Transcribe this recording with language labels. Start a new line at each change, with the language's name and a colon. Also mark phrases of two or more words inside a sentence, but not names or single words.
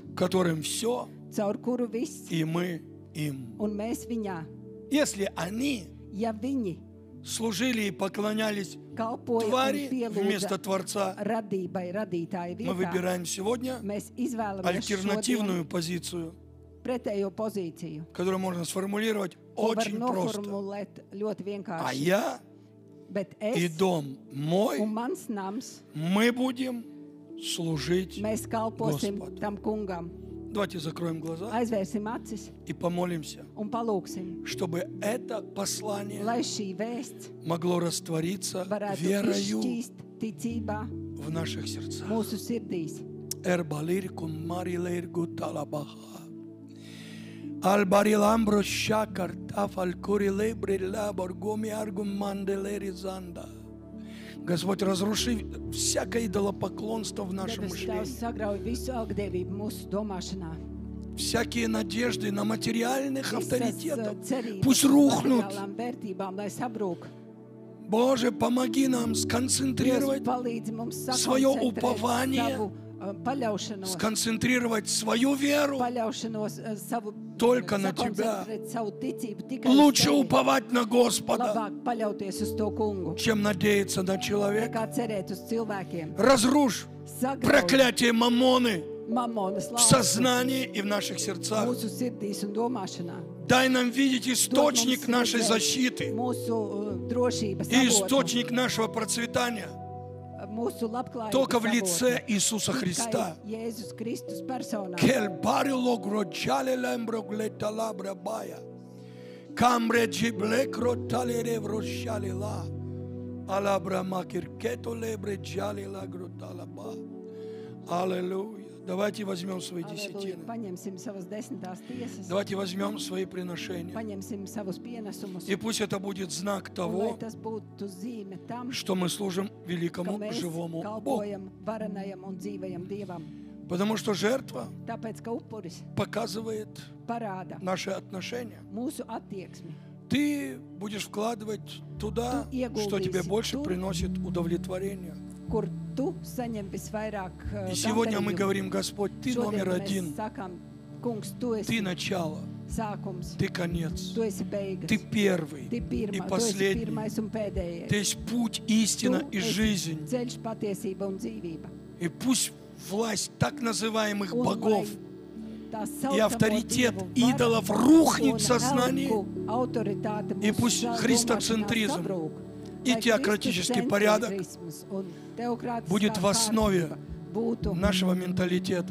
Russian: которым все,
Latvian: caur kuru viss,
Russian: и мы им.
Latvian: un mēs viņā.
Russian: Если они
Latvian: Ja viņi
Russian: служили и поклонялись
Latvian: kalpoja un
Russian: твари вместо
Latvian: pielūdza
Russian: Творца,
Latvian: radībai, radītāja
Russian: мы
Latvian: vietā,
Russian: выбираем сегодня
Latvian: mēs izvēlamies šodien
Russian: альтернативную позицию,
Latvian: pretējo pozīciju,
Russian: которую можно сформулировать
Latvian: ko var
Russian: очень просто.
Latvian: noformulēt ļoti
Russian: А
Latvian: vienkārši.
Russian: я
Latvian: Bet
Russian: и
Latvian: es
Russian: дом мой,
Latvian: un mans nams,
Russian: мы будем служить
Latvian: mēs kalposim
Russian: Господу.
Latvian: tam kungam.
Russian: Давайте закроем глаза
Latvian: Aizvērsim acis
Russian: и помолимся,
Latvian: un palūksim,
Russian: чтобы это послание
Latvian: lai šī vēsts
Russian: могло раствориться
Latvian: varētu
Russian: верою
Latvian: izšķīst ticībā
Russian: в наших сердцах.
Latvian: mūsu sirdīs. Эрбалир кун марилер гуталабаха. Албариламбро шакар тафаль курилебри лабор гоми аргум манделери занда.
Russian: Господь, разруши всякое идолопоклонство в нашем
Latvian: Debes Tēvs
Russian: мышлении.
Latvian: sagrauj visu algdievību mūsu domāšanā.
Russian: Всякие надежды на материальных
Latvian: Visas
Russian: авторитетов
Latvian: cerības
Russian: пусть
Latvian: uz
Russian: рухнут.
Latvian: materiālām vērtībām, lai sabrūk.
Russian: Боже, помоги нам
Latvian: Dievs
Russian: сконцентрировать,
Latvian: palīdzi mums
Russian: Svojo
Latvian: sakoncentrēt
Russian: upovание,
Latvian: savu paļaušanos,
Russian: сконцентрировать свою веру.
Latvian: savu
Russian: Только на Тебя.
Latvian: sakoncentrēt savu ticību tikai uz
Russian: Лучше
Latvian: Tevi.
Russian: уповать на Господа,
Latvian: Labāk paļauties uz to kungu,
Russian: чем надеяться на человека.
Latvian: nekā cerēt uz cilvēkiem.
Russian: Разрушь
Latvian: Sagrauj
Russian: проклятие Мамоны
Latvian: mamonas
Russian: в
Latvian: lauku
Russian: сознании и в наших сердцах.
Latvian: mūsu sirdīs un domāšanā.
Russian: Дай нам видеть
Latvian: Dod
Russian: источник
Latvian: mums
Russian: нашей
Latvian: redzēt
Russian: защиты
Latvian: mūsu drošības
Russian: и
Latvian: avotu,
Russian: источник нашего процветания
Latvian: mūsu labklājības
Russian: только в
Latvian: avotu.
Russian: лице Иисуса
Latvian: Tikai
Russian: Христа.
Latvian: Jēzus Kristus personā. Кель барило гроджале лембро глетала брабая. Камбре джибле кротали реврошали ла. Алабра макиркето лебре джали ла гротала ба.
Russian: Аллилуйя. Давайте возьмем свои
Latvian: Aleluja.
Russian: десятины.
Latvian: Paņemsim savas desmitās tiesas,
Russian: Давайте возьмем свои приношения.
Latvian: paņemsim savus pienesumus,
Russian: И пусть это будет знак
Latvian: un lai
Russian: того,
Latvian: tas būtu zīme tam,
Russian: что мы служим
Latvian: ka
Russian: великому
Latvian: mēs
Russian: живому Богу.
Latvian: kalpojam varenajam un dzīvajam Dievam.
Russian: Потому что жертва
Latvian: Tāpēc, ka upuris
Russian: показывает
Latvian: parāda
Russian: наши отношения.
Latvian: mūsu attieksmi.
Russian: Ты будешь вкладывать туда,
Latvian: Tu ieguldīsi
Russian: что тебе больше
Latvian: tur,
Russian: приносит удовлетворение.
Latvian: kur tu saņem visvairāk
Russian: И сегодня мы
Latvian: gandarījumu.
Russian: говорим, Господь, Ты
Latvian: Šodien
Russian: номер
Latvian: mēs
Russian: один,
Latvian: sakām, kungs, tu
Russian: Ты
Latvian: esi
Russian: начало,
Latvian: sākums,
Russian: Ты конец,
Latvian: tu esi beigas,
Russian: Ты первый
Latvian: tu
Russian: и
Latvian: pirmā, tu esi
Russian: последний.
Latvian: pirmais un pēdējais.
Russian: Ты есть путь, истина
Latvian: Tu
Russian: и
Latvian: esi
Russian: жизнь.
Latvian: ceļš, patiesība un dzīvība.
Russian: И пусть власть так называемых
Latvian: Un
Russian: богов
Latvian: lai
Russian: и авторитет идолов рухнет в сознании, и пусть христоцентризм и теократический порядок будет в основе нашего менталитета.